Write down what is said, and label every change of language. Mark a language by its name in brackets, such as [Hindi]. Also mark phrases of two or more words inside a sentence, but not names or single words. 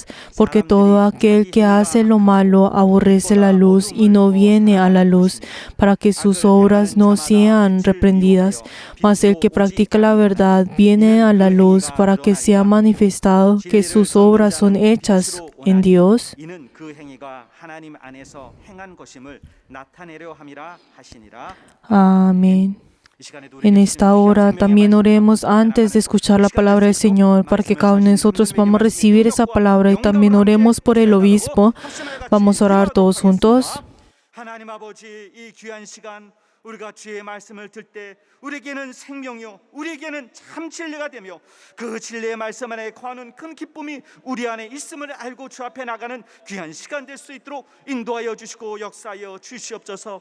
[Spanish] Porque todo aquel que hace lo malo aborrece la luz y no viene a la luz, para que sus obras no sean reprendidas. Mas el que practica la verdad viene a la luz para que sea manifestado que sus obras son hechas en Dios. [Korean] 이는 그 행위가 하나님 안에서 행한 것임을 나타내려 함이라 하시니라. [Spanish] Amén. [Korean] 이 시간에 [Spanish] En esta hora también oremos antes de escuchar la palabra del Señor, para que cada uno de nosotros vamos a recibir esa palabra, y también oremos por el obispo. Vamos a orar todos juntos. [Korean] 하나님 아버지, 이 귀한 시간 우리가 주의 말씀을 들 때 우리에게는 생명이요 우리에게는 참 진리가 되며 그 진리의 말씀 안에 거하는 큰 기쁨이 우리 안에 있음을 알고 주 앞에 나가는 귀한 시간 될 수 있도록 인도하여 주시고 역사하여 주시옵소서.